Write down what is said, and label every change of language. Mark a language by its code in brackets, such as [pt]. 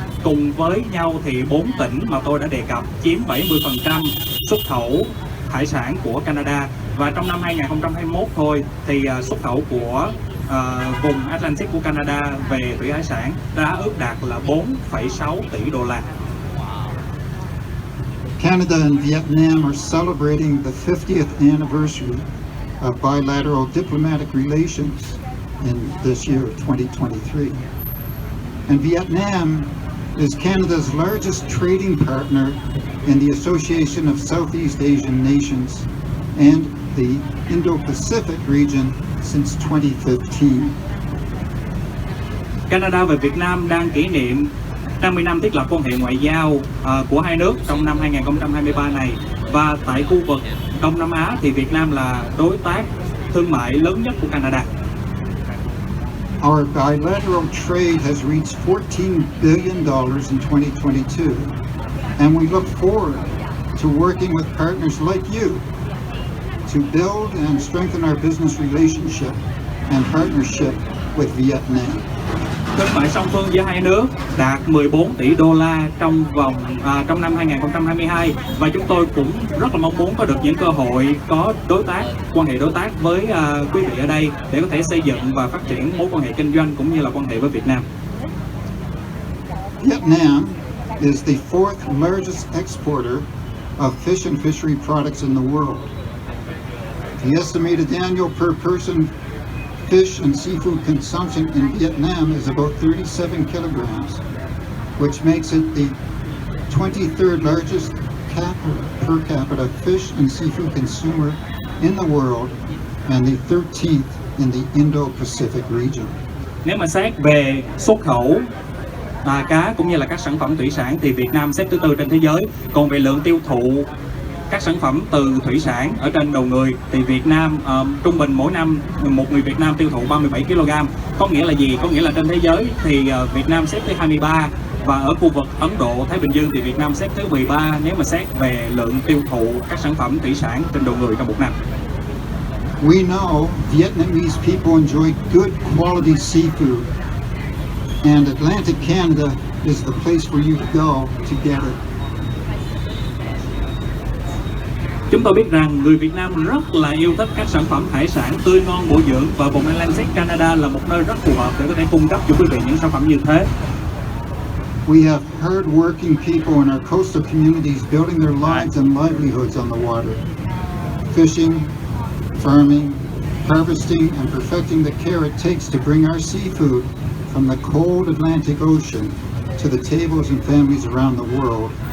[vi] Cùng với nhau thì 4 tỉnh mà tôi đã đề cập chiếm 70% xuất khẩu hải sản của Canada. Và trong năm 2021 thôi thì xuất khẩu của vùng Atlantic của Canada về thủy hải sản đã ước đạt là 4,6 tỷ đô la. [en] Canada and Vietnam are celebrating the 50th anniversary of bilateral diplomatic relations in this year of 2023. And Vietnam is Canada's largest trading partner in the Association of Southeast Asian Nations and the Indo-Pacific region since 2015. [vi] Canada và Việt Nam đang kỷ niệm 50 năm thiết lập quan hệ ngoại giao của hai nước trong năm 2023 này. Và tại khu vực Đông Nam Á thì Việt Nam là đối tác thương mại lớn nhất của Canada. [en] Our bilateral trade has reached $14 billion in 2022, and we look forward to working with partners like you to build and strengthen our business relationship and partnership with Vietnam. [vi] Thương mại song phương giữa hai nước đạt 14 tỷ đô la trong năm 2022 và chúng tôi cũng rất là mong muốn có được những cơ hội có quan hệ đối tác với quý vị ở đây để có thể xây dựng và phát triển mối quan hệ kinh doanh cũng như là quan hệ với Việt Nam. [en] Vietnam is the fourth largest exporter of fish and fishery products in the world. The estimated annual per person fish and seafood consumption in Vietnam is about 37 kilograms, which makes it the 23rd largest per capita fish and seafood consumer in the world and the 13th in the Indo-Pacific region. [vi] Nếu mà xét về xuất khẩu cá cũng như là các sản phẩm thủy sản thì Việt Nam xếp thứ tư trên thế giới. Còn về lượng tiêu thụ các sản phẩm từ thủy sản ở trên đầu người thì Việt Nam trung bình mỗi năm một người Việt Nam tiêu thụ 37 kg. Có nghĩa là gì? Có nghĩa là trên thế giới thì Việt Nam xếp thứ 23 và ở khu vực Ấn Độ, Thái Bình Dương thì Việt Nam xếp thứ 13 nếu mà xét về lượng tiêu thụ các sản phẩm thủy sản trên đầu người trong một năm. [en] We know Vietnamese people enjoy good quality seafood, and Atlantic Canada is the place for you to go to get it. [vi] Chúng tôi biết rằng người Việt Nam rất là yêu thích các sản phẩm hải sản tươi ngon bổ dưỡng và vùng Atlantic Canada là một nơi rất phù hợp để có thể cung cấp cho quý vị những sản phẩm như thế. [en] We have hard-working people in our coastal communities building their lives and livelihoods on the water. Fishing, farming, harvesting, and perfecting the care it takes to bring our seafood from the cold Atlantic Ocean to the tables and families around the world.